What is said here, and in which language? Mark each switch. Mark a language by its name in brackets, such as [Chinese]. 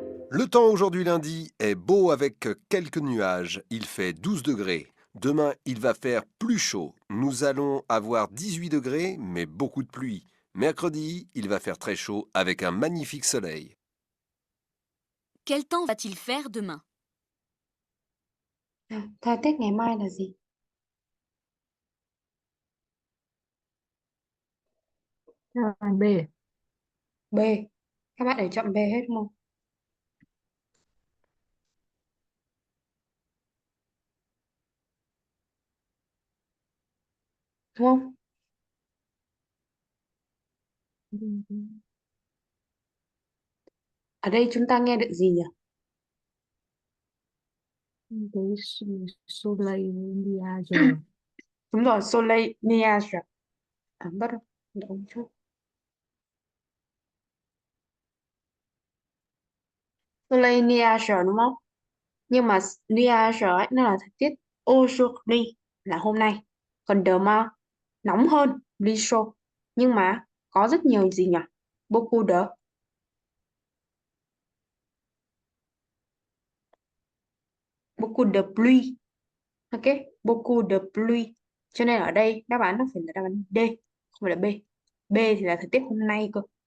[French] Le temps aujourd'hui lundi est beau avec quelques nuages. Il fait 12 degrés. Demain, il va faire plus chaud. Nous allons avoir 18 degrés, mais beaucoup de pluie. Mercredi, il va faire très chaud avec un magnifique soleil. Quel temps va-t-il faire demain? [Vietnamese] Nào, thời tiết ngày mai là gì? Đáp án B. B. Các bạn đều chọn B hết đúng không? Đúng không? Ở đây chúng ta nghe được gì nhỉ? [French] Cái Soleil Nuage. [Vietnamese] Đúng rồi, Soleil Nuage. Bắt đầu. Đúng chưa? Soleil Nuage đúng không? Nhưng mà nuage ấy, nó là thời tiết aujourd'hui là hôm nay. Còn demain nóng hơn, [French] plus chaud. [Vietnamese] Nhưng mà có rất nhiều gì nhỉ? [French] Beaucoup de beaucoup de pluie. Ok, beaucoup de pluie. [Vietnamese] Cho nên ở đây đáp án nó phải là đáp án D, không phải là B. B thì là thời tiết hôm nay cơ.